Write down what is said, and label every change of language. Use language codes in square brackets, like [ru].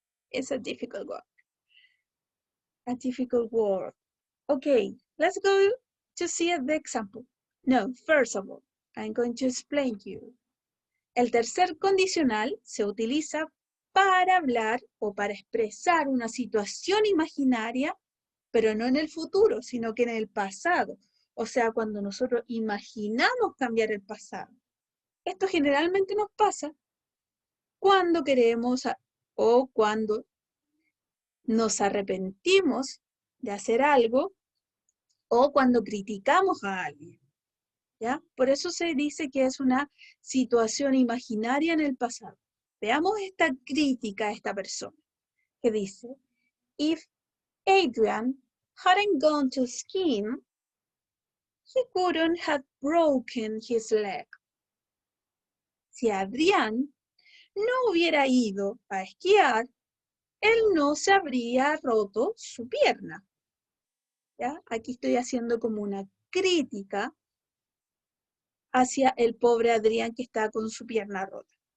[en] It's a difficult word. Okay, let's go to see the example. No, first of all, I'm going to explain to you. [es] El tercer condicional se utiliza para hablar o para expresar una situación imaginaria, pero no en el futuro, sino que en el pasado. O sea, cuando nosotros imaginamos cambiar el pasado. Esto generalmente nos pasa cuando queremos o cuando nos arrepentimos de hacer algo o cuando criticamos a alguien. ¿Ya? Por eso se dice que es una situación imaginaria en el pasado. Veamos esta crítica a esta persona, que dice, [en] if Adrian hadn't gone to skiing, he couldn't have broken his leg. [es] Si Adrián no hubiera ido a esquiar, él no se habría roto su pierna. ¿Ya? Aquí estoy haciendo como una crítica hacia el pobre Adrián que está con su pierna rota.